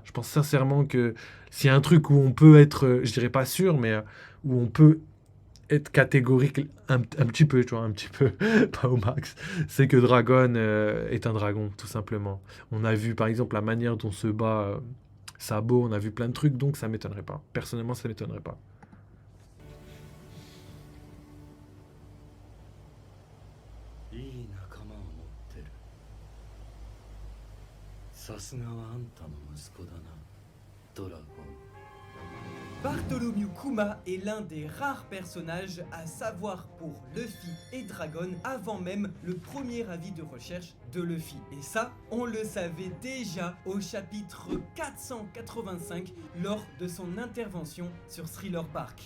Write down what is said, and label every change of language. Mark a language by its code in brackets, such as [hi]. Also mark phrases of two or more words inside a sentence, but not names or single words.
[fr] Je pense sincèrement que s'il y a un truc où on peut être, je dirais pas sûr, mais où on peut être catégorique un petit peu, tu vois, un petit peu, pas au max, c'est que Dragon est un dragon, tout simplement. On a vu par exemple la manière dont se bat Sabo, on a vu plein de trucs, donc ça m'étonnerait pas. Personnellement, ça m'étonnerait pas. [ja] いい仲間を持ってる。さすがはあんたの息子だな、ドラゴン。 [fr] Bartholomew Kuma est l'un des rares personnages à savoir pour Luffy et Dragon avant même le premier avis de recherche de Luffy. Et ça, on le savait déjà au chapitre 485 lors de son intervention sur Thriller Bark.